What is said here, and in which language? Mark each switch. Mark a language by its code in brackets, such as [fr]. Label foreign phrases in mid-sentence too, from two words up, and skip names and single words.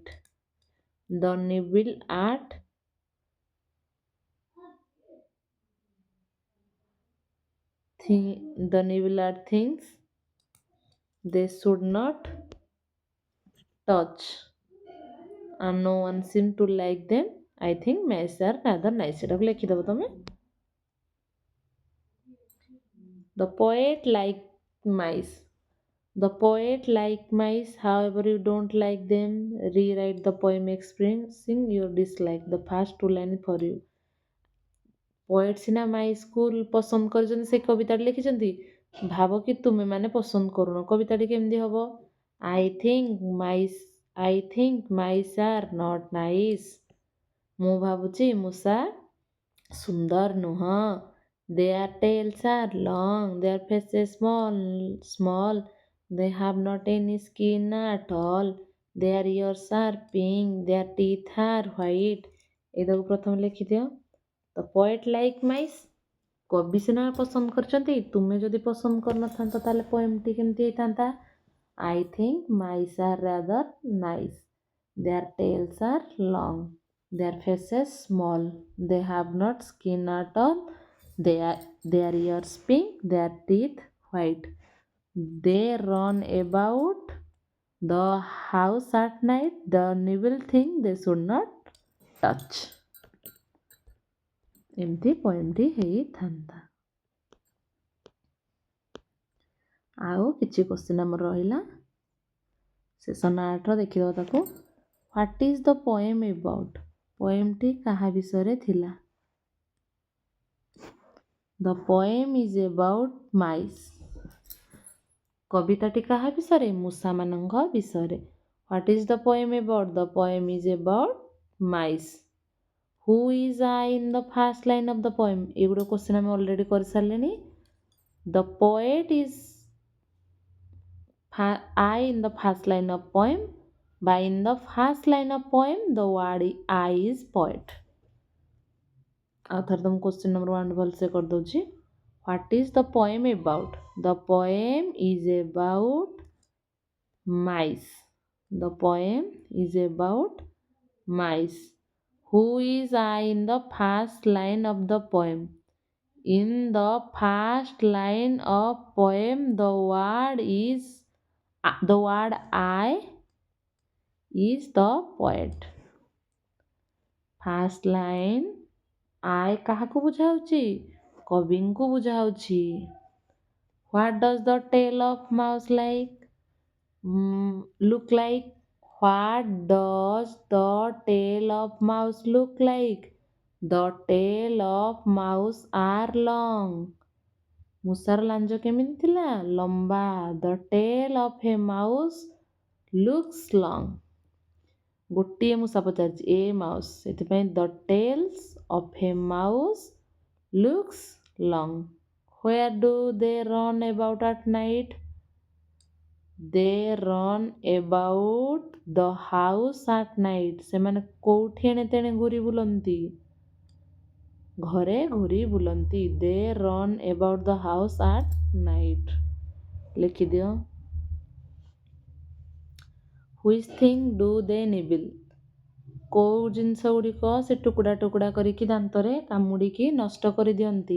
[en] The nibble at things they should not touch, and no one seems to like them. I think mice are rather nice. [or] ଏଟାକୁ ଲେଖିଦେବ ତମେ। [en] The poet liked mice. The poet liked mice, however you don't like them. Rewrite the poem expressing your dislike. The first two lines for you. [or] ପୋଏଟ୍ ସିନା ମାଇସ୍କୁ ପସନ୍ଦ କରିଛନ୍ତି, ସେ କବିତାଟି ଲେଖିଛନ୍ତି। ଭାବ କି ତୁମେ ମାନେ ପସନ୍ଦ କରୁନ, କବିତାଟି କେମିତି ହବ? [en] I think mice are not nice. [or] ମୁଁ ଭାବୁଛି ମୂଷା ସୁନ୍ଦର ନୁହଁ। [en] Their tails are long, their faces small, they have not any skin at all, their ears are pink, their teeth are white। [or] ଏଇଟାକୁ ପ୍ରଥମେ ଲେଖିଦିଅ। ତ [en] poet like mice, [or] କବି ସିନା ପସନ୍ଦ କରିଛନ୍ତି, ତୁମେ ଯଦି ପସନ୍ଦ କରିନଥାନ୍ତ ତାହେଲେ ପୋଏମଟି କେମିତି ହେଇଥାନ୍ତା? [en] I think mice are rather nice, their tails are long, their faces small, they have not skin at all, their ears pink, their teeth white, they run about the house at night, the evil thing they should not touch। [or] ଏମିତି ପୋଏମଟି ହେଇଥାନ୍ତା। ଆଉ କିଛି କ୍ୱେଶ୍ଚିନ୍ ଆମର ରହିଲା ସେସନ୍ 8ର, ଦେଖିଦେବ ତାକୁ। [en] What is the poem about? [or] ପୋଏମଟି କାହା ବିଷୟରେ ଥିଲା? [en] The poem is about mice. [or] କବିତାଟି କାହା ବିଷୟରେ? ମୂଷାମାନଙ୍କ ବିଷୟରେ। [en] What is the poem about? The poem is about mice. Who is I in the first line of the poem? [or] ଏଗୁଡ଼ା କ୍ୱେଶ୍ଚିନ୍ ଆମେ ଅଲରେଡ଼ି କରିସାରିଲେଣି। [en] The poet is I in the first line of poem. By in the first line of poem, the word I is poet। [or] ଆଉ ଥରେ ତୁମ [en] question number [or] 1 ଭଲସେ କରିଦେଉଛି। [en] What is the poem about? The poem is about mice. The poem is about mice. Who is I in the first line of the poem? In the first line of poem, the word I is the poet। first line [or] I କାହାକୁ ବୁଝାଉଛି? କବିଙ୍କୁ ବୁଝାଉଛି। [en] What does the tail of mouse look like? What does the tail of mouse look like? The tail of mouse are long। [or] ମୂଷାର ଲାଞ୍ଜ କେମିତି ଥିଲା? ଲମ୍ବା। [en] The tail of a mouse looks long। [or] ଗୋଟିଏ ମୂଷା ପଚାରିଛି, ଏ ମାଉସ୍, ସେଥିପାଇଁ [en] the tails of a mouse looks long। Where do they run about at night? They run about the house at night। [or] ସେମାନେ କୋଉଠି ଏଣେ ତେଣେ ଘୁରି ବୁଲନ୍ତି? ଘରେ ଘୁରି ବୁଲନ୍ତି। [en] They run about the house at night. ଲେଖିଦିଅ। Which thing do they nibble? [or] କେଉଁ ଜିନିଷ ଗୁଡ଼ିକ ସେ ଟୁକୁଡ଼ା ଟୁକୁଡ଼ା କରିକି ଦାନ୍ତରେ କାମୁଡ଼ିକି ନଷ୍ଟ କରିଦିଅନ୍ତି?